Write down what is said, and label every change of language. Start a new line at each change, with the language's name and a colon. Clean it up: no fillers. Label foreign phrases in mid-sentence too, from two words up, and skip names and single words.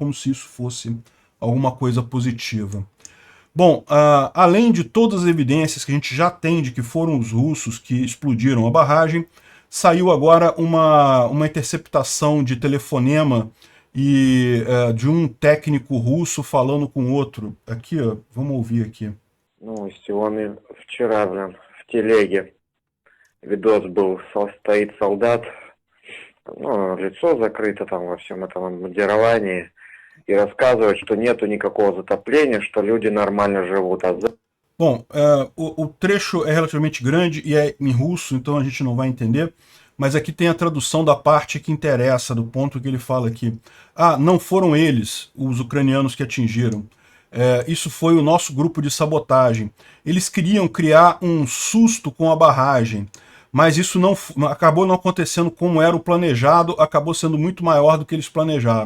Portuguese: Como se isso fosse alguma coisa positiva. Bom, além de todas as evidências que a gente já tem de que foram os russos que explodiram a barragem, saiu agora uma interceptação de telefonema de um técnico russo falando com outro. Aqui, ó, vamos ouvir aqui.
Russian: Новости. Он вчера, в телеге видос был, стоит солдат, лицо закрыто там во всем этом обмундировании, и рассказывает, что нету никакого затопления, что люди нормально живут.
Portuguese: Bom, o trecho é relativamente grande e é em russo, então a gente não vai entender, mas aqui tem a tradução da parte que interessa, do ponto que ele fala aqui. Ah, não foram eles, os ucranianos, que atingiram. Isso foi o nosso grupo de sabotagem. Eles queriam criar um susto com a barragem, mas isso acabou não acontecendo como era o planejado, acabou sendo muito maior do que eles planejaram.